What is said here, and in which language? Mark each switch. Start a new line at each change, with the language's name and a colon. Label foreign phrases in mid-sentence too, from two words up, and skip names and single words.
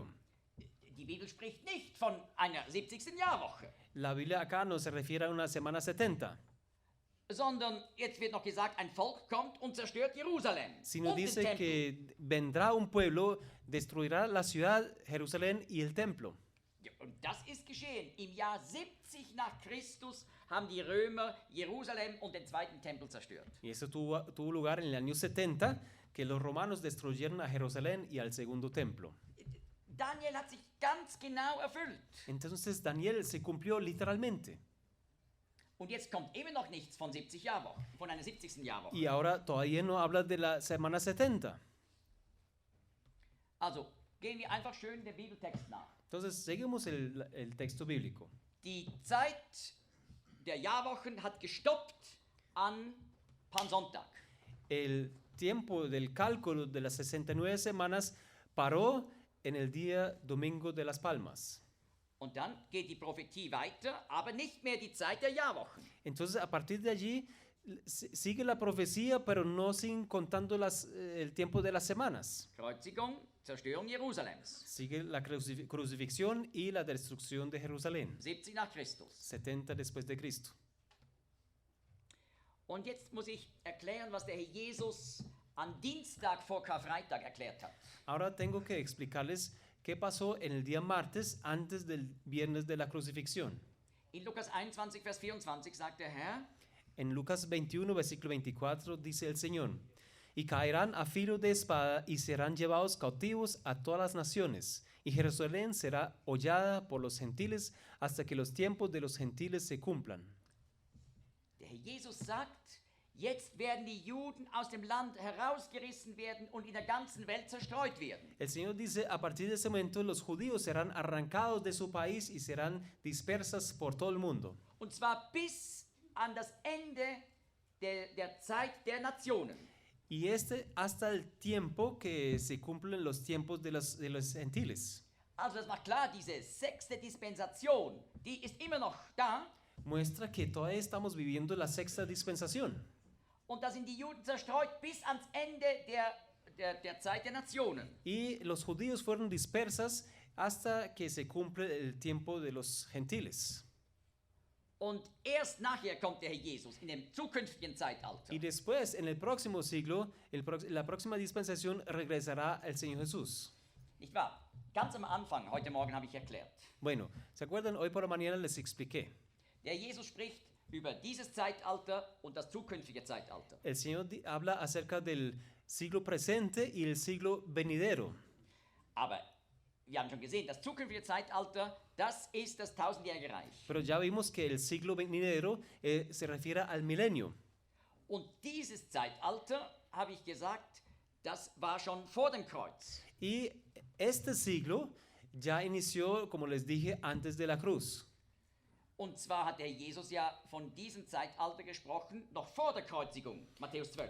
German: Die Bibel spricht nicht von einer 70. Jahrwoche,
Spanish: La Biblia acá no se refiere a una semana 70,
German: sondern jetzt wird noch gesagt, ein Volk kommt und zerstört Jerusalem.
Spanish: sino
German: und den
Spanish: dice
German: Tempel.
Spanish: que vendrá un pueblo, destruirá la ciudad, Jerusalén y el templo.
German: Ja, und das ist geschehen. Im Jahr 70 nach Christus haben die Römer Jerusalem und den zweiten Tempel zerstört.
Spanish: Y eso tuvo lugar en el año 70, que los romanos destruyeron a Jerusalén y al segundo templo.
German: Daniel hat sich ganz genau erfüllt.
Spanish: Entonces Daniel se cumplió literalmente.
German: Und jetzt kommt immer noch nichts von 70 Jahrwochen, von einer 70. Jahrwoche.
Spanish: Y ahora todavía no habla de la semana 70.
German: Also gehen wir einfach schön den Bibeltext nach.
Spanish: Entonces seguimos el texto bíblico.
German: Die Zeit der Jahrwochen hat gestoppt an Palmsonntag.
Spanish: El tiempo del cálculo de las 69 semanas paró en el día Domingo de las Palmas.
German: Und dann geht die Prophetie weiter, aber nicht mehr die Zeit der Jahrwochen.
Spanish: Entonces, a partir de allí, sigue la profecía, pero no sin contando el tiempo de las semanas.
German: Kreuzigung, Zerstörung Jerusalems.
Spanish: Sigue la crucifixión y la destrucción de Jerusalén.
German: 70 nach Christus.
Spanish: 70 después de Cristo.
German: Und jetzt muss ich erklären, was der Herr Jesus am Dienstag vor Karfreitag erklärt hat.
Spanish: Ahora tengo que explicarles qué pasó en el día martes antes del viernes de la crucifixión.
German: In Lukas 21, Vers 24 sagt der Herr,
Spanish: En Lucas 21, versículo 24 dice el Señor, y caerán a filo de espada y serán llevados cautivos a todas las naciones, y Jerusalén será hollada por los gentiles hasta que los tiempos de los gentiles se cumplan.
German: der Herr Jesus sagt, jetzt werden die Juden aus dem Land herausgerissen werden und in der ganzen Welt zerstreut werden.
Spanish: El Señor dice, a partir de ese momento los judíos serán arrancados de su país y serán dispersas por todo el mundo.
German: Und zwar bis an das Ende der Zeit der Nationen.
Spanish: Y hasta el tiempo que se cumplen los tiempos de los gentiles.
German: Also das macht klar, diese 6. Dispensation, die ist immer noch da.
Spanish: Muestra que todavía estamos viviendo la sexta dispensación.
German: Und da sind die Juden zerstreut bis ans Ende der Zeit der Nationen.
Spanish: Y los judíos fueron dispersas hasta que se cumple el tiempo de los gentiles.
German: Und erst nachher kommt der Herr Jesus in dem zukünftigen Zeitalter.
Spanish: Y después, en el próximo siglo, la próxima dispensación, regresará el Señor Jesús.
German: Nicht wahr? Ganz am Anfang, heute Morgen habe ich erklärt.
Spanish: Bueno, ¿se acuerdan? Hoy por la mañana les expliqué.
German: Der Jesus spricht über dieses Zeitalter und das zukünftige Zeitalter.
Spanish: El Señor habla acerca del siglo presente y el siglo venidero.
German: Aber wir haben schon gesehen, das zukünftige Zeitalter, das ist das tausendjährige Reich.
Spanish: Pero ya vimos que el siglo venidero se refiere al milenio.
German: Und dieses Zeitalter, habe ich gesagt, das war schon vor dem Kreuz.
Spanish: Y este siglo ya inició, como les dije, antes de la cruz.
German: Und zwar hat der Jesus ja von diesem Zeitalter gesprochen, noch vor der Kreuzigung, Matthäus 12.